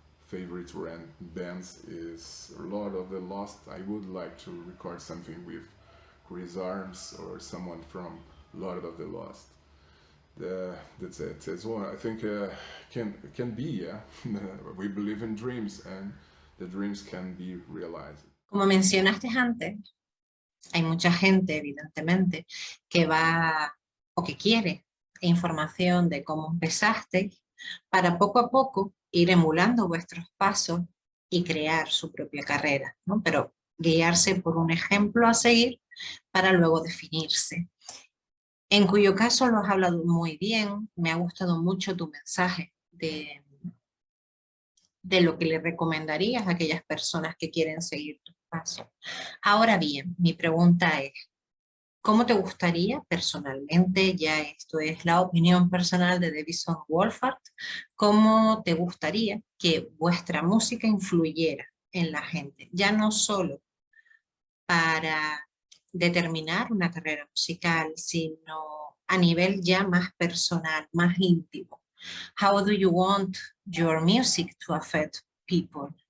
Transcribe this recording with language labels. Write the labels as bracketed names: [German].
[English] favorite bands is Lord of the Lost. I would like to record something with Chris Arms or someone from Lord of the Lost. That's it. It's one I think can be. Yeah, we believe in dreams, and the dreams can be realized. [Spanish] Como mencionaste antes, hay mucha gente, evidentemente, que va o que quiere información de cómo empezaste para poco a poco ir emulando vuestros pasos y crear su propia carrera, ¿no? Pero guiarse por un ejemplo a seguir para luego definirse. En cuyo caso lo has hablado muy bien, me ha gustado mucho tu mensaje de lo que le recomendarías a aquellas personas que quieren seguir tus pasos. Ahora bien, mi pregunta es, ¿cómo te gustaría personalmente, ya esto es la opinión personal de Davison WOLFHEART, cómo te gustaría que vuestra música influyera en la gente? Ya no solo para determinar una carrera musical, sino a nivel ya más personal, más íntimo. [English] How do you want your music to affect people?